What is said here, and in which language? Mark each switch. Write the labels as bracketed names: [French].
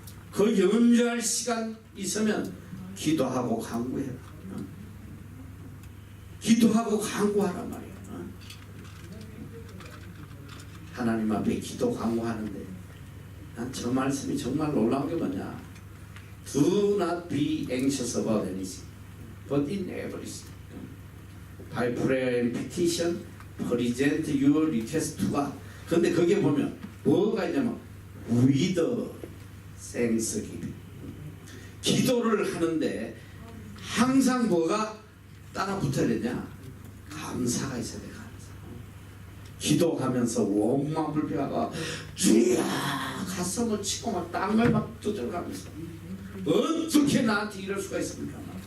[Korean] 그 염려할 시간 있으면 기도하고 간구해라. 기도하고 간구하란 말이야. 하나님 앞에 기도 간구하는데 난 저 말씀이 정말 놀라운 게 뭐냐. [English] Do not be anxious about anything, but in everything, by prayer and petition, present your request to God. [Korean] 근데 거기에 보면 뭐가 있냐면 [English] with thanksgiving. [Korean] 기도를 하는데 항상 뭐가 따라 붙어야 되냐? 감사가 있어야 돼. 감사. 기도하면서 원망불평하고 주야 가슴을 치고 막 땅을 막 두들가면서 어떻게 나한테 이럴 수가 있습니까?